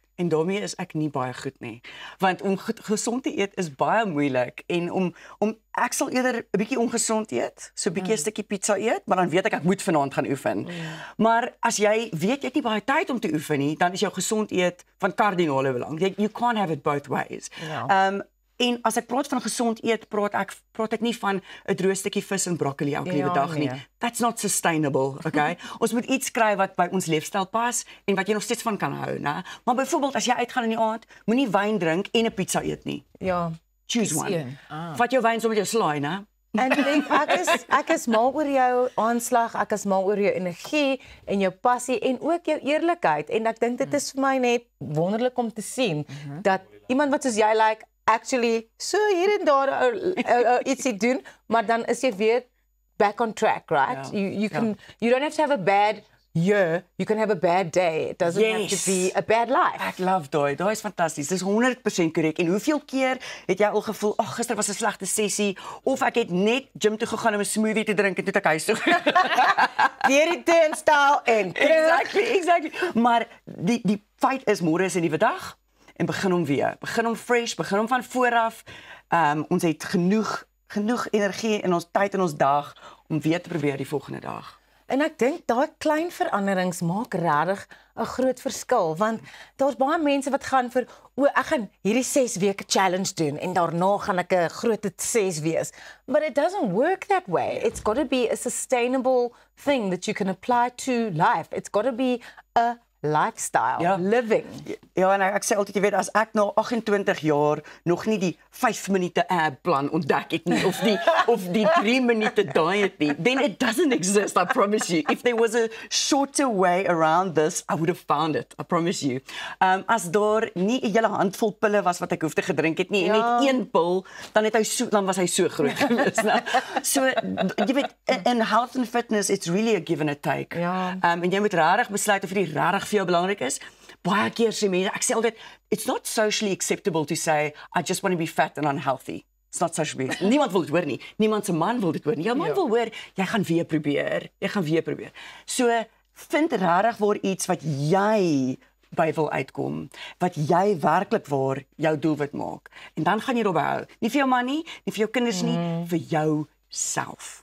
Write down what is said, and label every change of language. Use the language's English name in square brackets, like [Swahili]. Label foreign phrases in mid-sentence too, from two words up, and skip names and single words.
[Afrikaans] En daarmee is ek nie baie goed nie. Want om gesond te eet is baie moeilik en om ek sal eerder 'n bietjie ongesond eet, so 'n bietjie 'n stukkie pizza eet, maar dan weet ek moet vanaand gaan oefen. Maar as jy weet jy het nie baie tyd om te oefen nie, dan is jou gesond eet van kardinale belang. [English] You can't have it both ways. [Afrikaans] En as ek praat van gesond eet, praat ek nie van 'n droë stukkie vis en broccoli elke liewe dag nie. [English] That's not sustainable, okay? [Afrikaans] Ons moet iets kry wat by ons leefstyl pas en wat jy nog steeds van kan hou, né? Maar byvoorbeeld as jy uitgaan in die aand, moenie wyn drink en 'n pizza eet nie. Ja. [English] Choose one. [Afrikaans] Vat jou wyn saam met jou slaai, né? En ek is mal oor jou aanslag, ek is mal oor jou energie en jou passie en ook jou eerlikheid en ek dink dit is vir my net wonderlik om te sien dat iemand wat soos jy [English] like actually [Afrikaans] so hier en daar ietsie doen, maar dan is jy weer [English] back on track, right? You don't have to have a bad year, you can have a bad day. It doesn't have to be a bad life. [Afrikaans] Ek love daai is fantasties. Dis 100% korrek. En hoeveel keer het jy al gevoel, ag, gister was 'n slegte sessie of ek het net gym toe gegaan om 'n smoothie te drink en toe ek huis toe. Deur die turnstile en Exactly. Maar die feit is môre is 'n nuwe dag en begin hom weer. Begin hom fresh, begin hom van voor af. Ons het genoeg energie in ons tyd in ons dag om weer te probeer die volgende dag. En ek dink daai klein veranderings maak regtig 'n groot verskil want daar's baie mense wat gaan vir ek gaan hierdie 6 weke challenge doen en daarna gaan ek 'n groot 6 wees. [English] But it doesn't work that way. It's got to be a sustainable thing that you can apply to life. It's got to be a lifestyle, living. [Afrikaans] Ja, en ek sê altyd, jy weet, as ek na 28 jaar nog nie die 5 minute ab plan ontdek het nie, of die 3 minute diet nie, [English] then it doesn't exist, I promise you. If there was a shorter way around this, I would have found it, I promise you. [Afrikaans] As daar nie 'n hele handvol pille was wat ek hoef te gedrink het nie, en net 1 pil, dan was hy so groot gewees. So, jy weet, [English] in health and fitness, it's really a give and a take. [Afrikaans] En jy moet regtig besluit of die regtig vir jou belangrik is. Baie keer sê mense, ek sê altyd, [English] it's not socially acceptable to say, I just want to be fat and unhealthy. It's not socially. [Afrikaans] Niemand wil dit hoor nie. Niemand se man wil dit hoor nie. Jou man wil hoor, jy gaan weer probeer. So, vind regtig waar iets wat jy by wil uitkom, wat jy werklik waar jou doelwit maak. En dan gaan jy daarby hou. Nie vir jou man nie vir jou kinders nie, vir jou self.